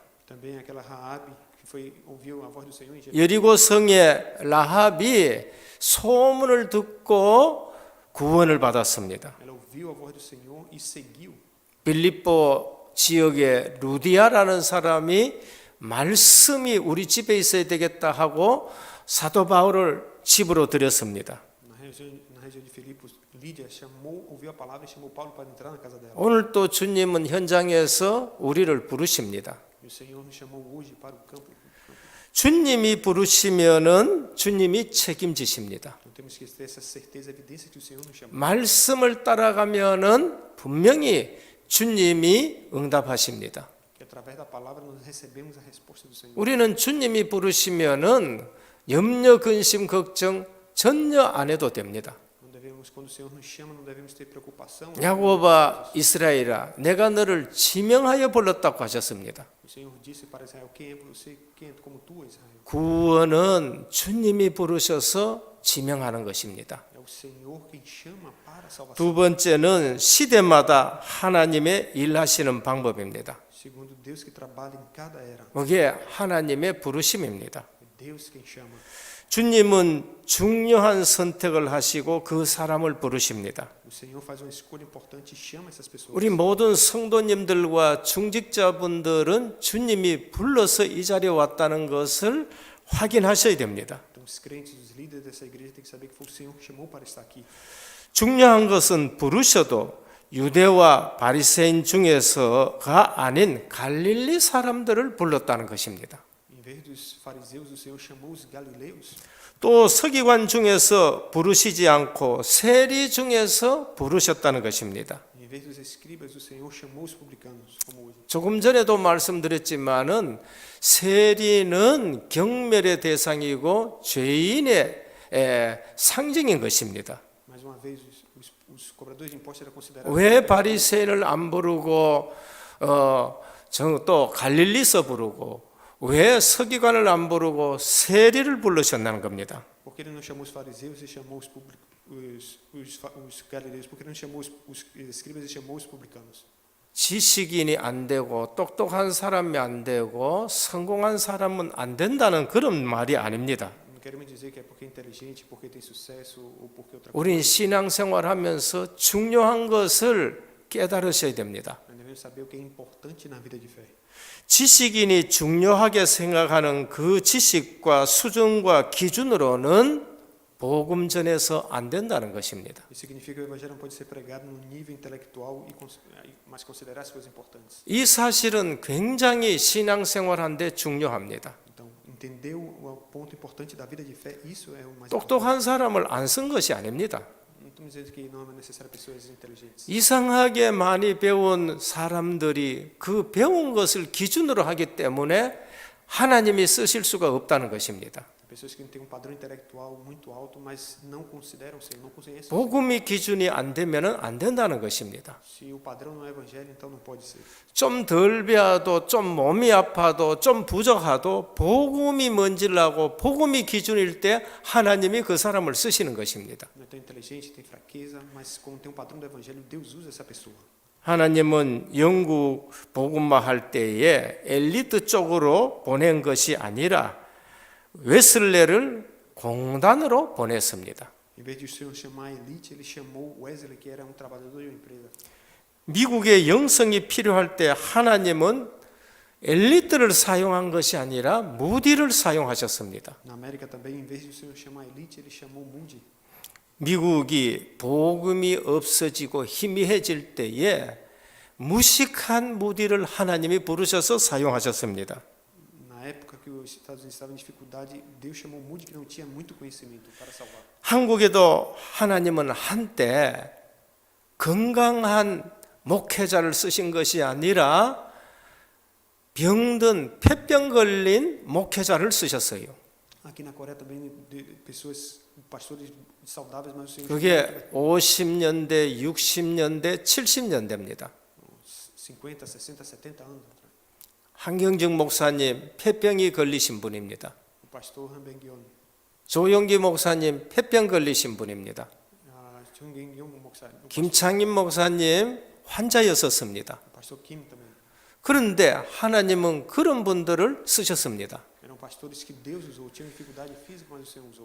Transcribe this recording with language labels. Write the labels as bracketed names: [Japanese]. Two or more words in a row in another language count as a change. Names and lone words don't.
[Portuguese] Também aquela Raabe que ouviu a voz do Senhor e [Korean] 여리고 성의 라합이 소문을 듣고 구원을 받았습니다. [Portuguese] ela ouviu a voz do Senhor e seguiu. [Korean] 빌립보 지역의 루디아라는 사람이 말씀이 우리 집에 있어야 되겠다 하고 사도 바울을 집으로 들였습니다. [Portuguese] Na região de Filipos, Lídia ouviu a palavra e chamou Paulo para entrar na casa dela. [Korean] 오늘 또 주님은 현장에서 우리를 부르십니다. [Portuguese] E o Senhor nos chamou hoje para o campo. [Korean] 주님이 부르시면은 주님이 책임지십니다. [Portuguese] Então temos que ter essa certeza, evidência que o Senhor nos chamou. [Korean] 말씀을 따라가면은 분명히 주님이 응답하십니다. [Portuguese] Que através da palavra nós recebemos a resposta do Senhor. [Korean] 우리는 주님이 부르시면은 염려, 근심, 걱정 전혀 안 해도 됩니다. [Portuguese] Não devemos, quando o Senhor nos chama, não devemos ter preocupação. [Korean] 야고보아 이스라엘아, 내가 너를 지명하여 불렀다고 하셨습니다. [Portuguese] O Senhor disse para Israel: quem é você? Quem é como tu, Israel? [Korean] 구원은 주님이 부르셔서 지명하는 것입니다. [Portuguese] É o Senhor quem chama para a salvação. [Korean] 두 번째는 시대마다 하나님의 일하시는 방법입니다. [Portuguese] Segundo Deus que trabalha em cada era. [Korean] 그게 하나님의 부르심입니다. [Portuguese] É Deus quem chama. [Korean] 주님은 중요한 선택을 하시고 그 사람을 부르십니다. [Portuguese] O Senhor faz uma escolha importante e chama essas pessoas. [Korean] 우리 모든 성도님들과 중직자분들은 주님이 불러서 이 자리에 왔다는 것을 확인하셔야 됩니다. [Portuguese] Então os crentes, os líderes dessa igreja têm que saber que foi o Senhor que chamou para estar aqui. [Korean] 중요한 것은 부르셔도 유대와 바리새인 중에서가 아닌 갈릴리 사람들을 불렀다는 것입니다. [Portuguese] Em vez dos fariseus, o Senhor chamou os galileus. [Korean] 또 서기관 중에서 부르시지 않고 세리 중에서 부르셨다는 것입니다. [Portuguese] Em Em vez dos escribas, o Senhor chamou os publicanos, como hoje. [Korean] 조금 전에도 말씀드렸지만은 세리는 경멸의 대상이고 죄인의 상징인 것입니다. [Portuguese] Mais uma vez, os cobradores de impostos eram considerados. [Korean] 왜 바리새인을 안 부르고 또 갈릴리서 부르고 왜 서기관을 안 부르고 세리를 부르셨다는 겁니다. [Portuguese] Por que ele não chamou os fariseus e chamou os galileus? Por que ele não chamou os escribas e chamou os publicanos? [Korean] 지식인이 안 되고 똑똑한 사람이 안 되고 성공한 사람은 안 된다는 그런 말이 아닙니다. [Portuguese] Não quero me dizer que é porque é inteligente, porque tem sucesso ou porque outra coisa. [Korean] 우린 신앙생활하면서 중요한 것을 깨달으셔야 됩니다. [Portuguese] Nós devemos saber o que é importante na vida de fé. [Korean] 지식인이 중요하게 생각하는 그 지식과 수준과 기준으로는 복음 전해서 안 된다는 것입니다. [Portuguese] Isso significa que o evangelho não pode ser pregado no nível intelectual, mas considerar as coisas importantes. [Korean] 이 사실은 굉장히 신앙생활한데 중요합니다. [Portuguese] Então, entender o ponto importante da vida de fé, isso é o mais importante. [Korean] 똑똑한 사람을 안 쓴 것이 아닙니다. [Portuguese] Não estamos dizendo que não é necessário pessoas inteligentes. [Korean] 이상하게 많이 배운 사람들이 그 배운 것을 기준으로 하기 때문에 하나님이 쓰실 수가 없다는 것입니다. [Portuguese] Pessoas que têm padrão intelectual muito alto, mas não consideram o Senhor, não conhecem. [Korean] 복음이 기준이 안 되면은 안 된다는 것입니다. [Portuguese] Se o padrão não é evangelho, então não pode ser. [Korean] 좀 덜 배워도 좀 몸이 아파도 좀 부족하도 복음이 뭔지를 알고 복음이 기준일 때 하나님이 그 사람을 쓰시는 것입니다. [Portuguese] Não é tão inteligente, tem fraqueza, mas como tem um padrão do evangelho, Deus usa essa pessoa. [Korean] 하나님은 영국 복음화 할 때에 엘리트 쪽으로 보낸 것이 아니라 웨슬레를 공단으로 보냈습니다. [Portuguese] Em vez de o Senhor chamar a elite, ele chamou Wesley, que era um trabalhador de uma empresa. [Korean] 미국의 영성이 필요할 때 하나님은 엘리트를 사용한 것이 아니라 무디를 사용하셨습니다. [Portuguese] Na América também, em vez de o Senhor chamar a elite, ele chamou Moody. [Korean] 미국이 복음이 없어지고 희미해질 때에 무식한 무디를 하나님이 부르셔서 사용하셨습니다. [Portuguese] Na época que os Estados Unidos estavam em dificuldade, Deus chamou Moody, que não tinha muito conhecimento, para salvar. [Korean] 한국에도 하나님은 한때 건강한 목회자를 쓰신 것이 아니라 병든 폐병 걸린 목회자를 쓰셨어요. [Portuguese] Aqui na Coreia também, pessoas, pastores saudáveis, mas o Senhor [Korean] 그게 50년대, 60년대, 70년대입니다. [Portuguese] 50, 60, 70 anos atrás. [Korean] 한경직 목사님 폐병이 걸리신 분입니다. [Portuguese] O pastor Han Beng-yeon, [Korean] 조용기 목사님 폐병 걸리신 분입니다. [Portuguese] Chung Gen-yong 목사, o [Korean] 김창임 목사님 환자였었습니다. [Portuguese] pastor Kim também. [Korean] 그런데 하나님은 그런 분들을 쓰셨습니다. [Portuguese] Eram pastores que Deus usou, tinham dificuldade física, mas o Senhor usou.